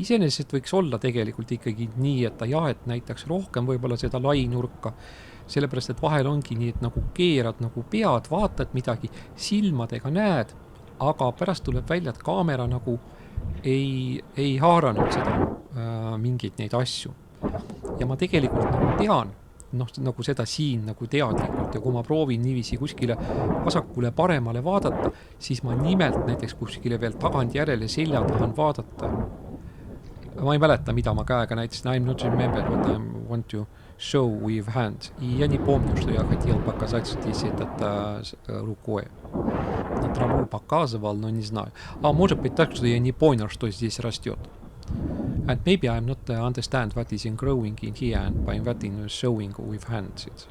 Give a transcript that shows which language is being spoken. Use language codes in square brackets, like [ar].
[et] Iseenesest võiks olla tegelikult ikkagi nii, et ta et näitaks rohkem võib-olla seda lai nurka, sellepärast, et vahel ongi nii, et nagu keerad nagu pead, vaatad midagi, silmadega näed, aga pärast tuleb välja, et kaamera nagu ei haaranud seda mingeid neid asju. Ja ma tegelikult nagu tean, nagu seda siin nagu teadlikult ja kui ma proovin niiviisi kuskile vasakule paremale vaadata, siis ma nimelt näiteks kuskile veel tagant järele selja tahan vaadata. Ma ei mäleta, mida ma käega näitasin. [en] I'm not remember what I want to show with hands. [ru] И я не помню, что я хотел показать здесь рукой. На траву показывал, но не знаю. А может быть так, что я не понял, что здесь растет. [en] And maybe I'm not understand what is in growing in here and by what in showing with hands.